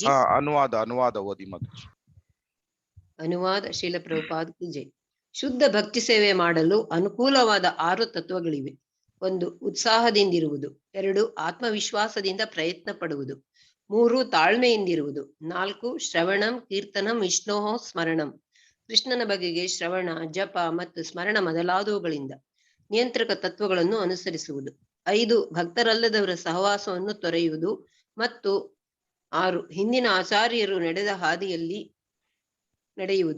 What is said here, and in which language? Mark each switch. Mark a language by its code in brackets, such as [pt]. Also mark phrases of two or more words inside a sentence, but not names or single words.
[kn] ಅನುವಾದ ಓದಿ ಮಗ. ಅನುವಾದ ಶ್ರೀಲ ಪ್ರಭುಪಾದ ಕಿ ಜೈ. ಶುದ್ಧ ಭಕ್ತಿ ಸೇವೆ ಮಾಡಲು ಅನುಕೂಲವಾದ 6 ತತ್ವಗಳಿವೆ. 1 ಉತ್ಸಾಹದಿಂದಿರುವುದು, 2 ಆತ್ಮವಿಶ್ವಾಸದಿಂದ ಪ್ರಯತ್ನ ಪಡುವುದು, 3 ತಾಳ್ಮೆಯಿಂದಿರುವುದು, 4 [sa] ಶ್ರವಣಂ ಕೀರ್ತನಂ ವಿಷ್ಣೋಃ ಸ್ಮರಣಂ, [kn] ಕೃಷ್ಣನ ಬಗೆಗೆ ಶ್ರವಣ ಜಪ ಮತ್ತು ಸ್ಮರಣ ಮೊದಲಾದವುಗಳಿಂದ ನಿಯಂತ್ರಕ ತತ್ವಗಳನ್ನು ಅನುಸರಿಸುವುದು, 5 ಭಕ್ತರಲ್ಲದವರ ಸಹವಾಸವನ್ನು ತೊರೆಯುವುದು, ಮತ್ತು 6 ಹಿಂದಿನ ಆಚಾರ್ಯರು ನಡೆದ ಹಾದಿಯಲ್ಲಿ ನಡೆಯುವುದು.